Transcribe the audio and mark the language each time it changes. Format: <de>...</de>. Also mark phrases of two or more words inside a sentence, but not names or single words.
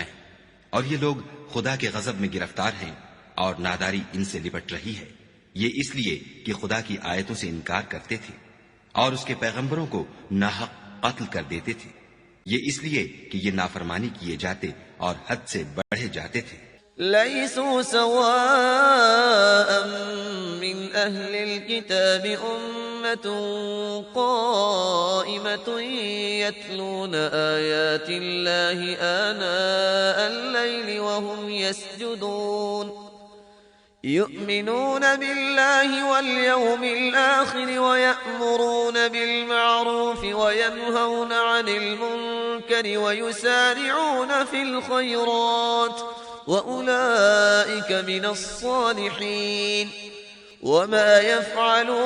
<ur>اور یہ لوگ خدا کے غضب میں گرفتار ہیں اور ناداری ان سے لپٹ رہی ہے. یہ اس لیے کہ خدا کی آیتوں سے انکار کرتے تھے اور اس کے پیغمبروں کو ناحق قتل کر دیتے تھے. یہ اس لیے کہ یہ نافرمانی کیے جاتے اور حد سے بڑھے جاتے تھے.</ur> <ar>ليسوا سواء من أهل الكتاب أمة قائمة يتلون آيات الله آناء الليل وهم يسجدون يؤمنون بالله واليوم الآخر ويأمرون بالمعروف وينهون عن المنكر ويسارعون في الخيرات وأولئك من الصالحين وما يفعلوا</ar>